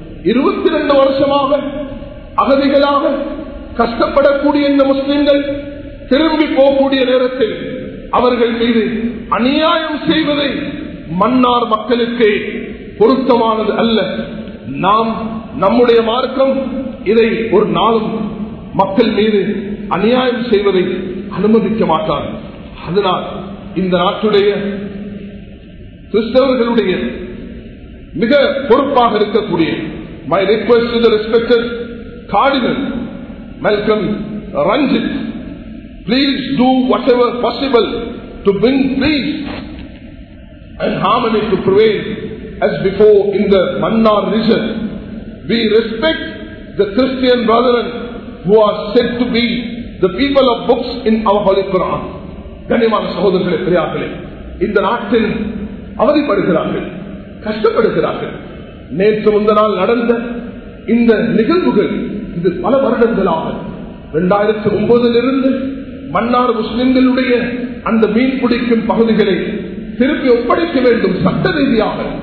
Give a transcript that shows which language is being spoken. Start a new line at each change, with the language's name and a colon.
Tamil: 22 வருஷமாக அகதிகளாக கஷ்டப்படக்கூடிய இந்த முஸ்லிம்கள் திரும்பி போகக்கூடிய நேரத்தில் அவர்கள் மீது அநியாயம் செய்வதை மன்னார் மக்களுக்கு பொருத்தமானது அல்ல. நாம் நம்முடைய மார்க்கம் இதை ஒரு நாளும் மக்கள் மீது அநியாயம் செய்வதை அனுமதிக்க மாட்டார். அதனால் இந்த நாட்டுடைய கிறிஸ்தவர்களுடைய மிக பொறுப்பாக இருக்கக்கூடிய
English: my request to the respected Cardinal Malcolm Ranjit, please do whatever possible to bring peace and harmony to prevail as before in the Mannar region. We respect the Christian brethren who are said to be the people of books in our Holy Quran.
Tamil: கண்ணியமான சகோதரர்களே, பெரியார்களே, இந்த நாட்டில் அவதிப்படுகிறார்கள், கஷ்டப்படுகிறார்கள். நேற்று முந்த நாள் நடந்த இந்த நிகழ்வுகள் இது பல வருடங்களாக 2009 மன்னார் முஸ்லிம்களுடைய அந்த மீன் பிடிக்கும் பகுதிகளை திருப்பி ஒப்படைக்க வேண்டும் சட்ட ரீதியாக.